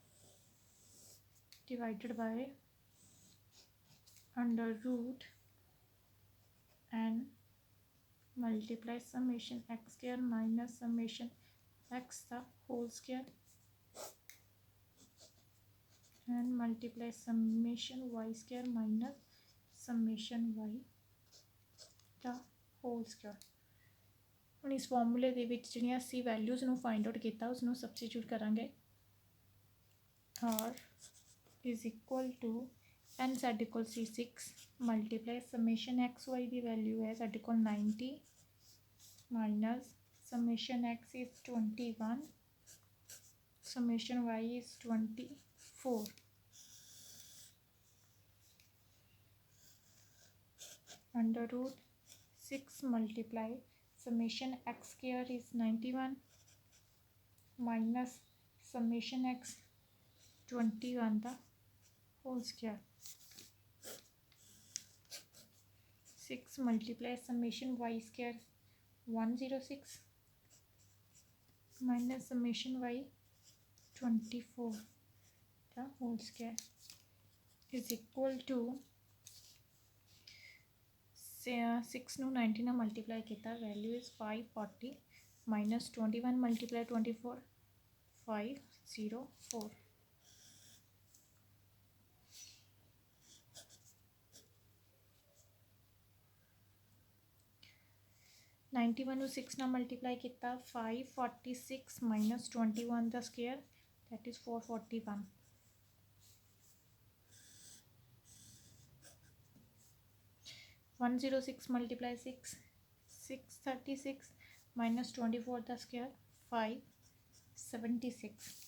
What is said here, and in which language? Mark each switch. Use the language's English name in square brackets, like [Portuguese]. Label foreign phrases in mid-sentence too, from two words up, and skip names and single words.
[English] divided by under root N multiply summation x square minus summation x the whole square and multiply summation y square minus summation y the whole square। [Punjabi] ਹੁਣ ਇਸ ਫਾਰਮੂਲੇ ਦੇ ਵਿੱਚ ਜਿਹੜੀਆਂ ਅਸੀਂ ਵੈਲਿਊਜ਼ ਨੂੰ [English] find out [Punjabi] ਕੀਤਾ ਉਸ ਨੂੰ ਸਬਸਟੀਟਿਊਟ ਕਰਾਂਗੇ। [English] R is equal to n [Punjabi] ਸਾਡੇ ਕੋਲ ਸੀ [English] 6 multiply summation x y [Punjabi] ਦੀ ਵੈਲਿਊ ਹੈ ਸਾਡੇ ਕੋਲ [English] 90 minus summation x is 21 summation y is 24. under root 6 multiply summation x square is 91 minus summation x 21 the whole square. 6 multiply summation y square 106 minus summation y 24 the whole square is equal to [Punjabi] 6 ਨੂੰ 90 ਨਾਲ ਮਲਟੀਪਲਾਈ ਕੀਤਾ [English] value is [Punjabi] 540 [English] minus 21 multiply 24 [Punjabi] 504 91 ਨੂੰ 6 ਨਾਲ ਮਲਟੀਪਲਾਈ ਕੀਤਾ 546 minus 21 ਦਾ ਸਕੁਅਰ [English] that is 441 106 multiply 6 636 minus 24 the square 576